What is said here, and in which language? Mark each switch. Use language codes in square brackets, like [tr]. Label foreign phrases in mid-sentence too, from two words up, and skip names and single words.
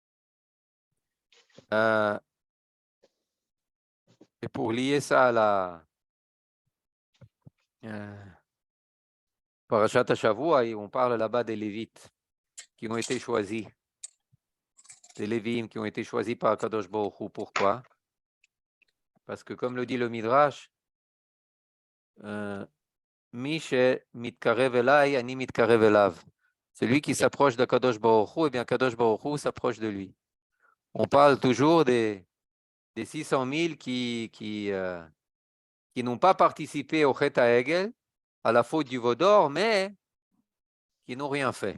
[fr] Et pour lier ça à la [he] פרשת השבוע, [fr] on parle là-bas des Lévites qui ont été choisis. Des Lévim qui ont été choisis par Kadosh Baruch Hu. Pourquoi? Parce que comme le dit le Midrash, [he] מי שמתקרב אלי, אני מתקרב אליו. [fr] Celui qui s'approche de Kadosh Baruch Hu, eh bien Kadosh Baruch Hu s'approche de lui. On parle toujours des 600 000 qui n'ont pas participé au [he] חטא העגל, [fr] à la faute du veau d'or, mais qui n'ont rien fait.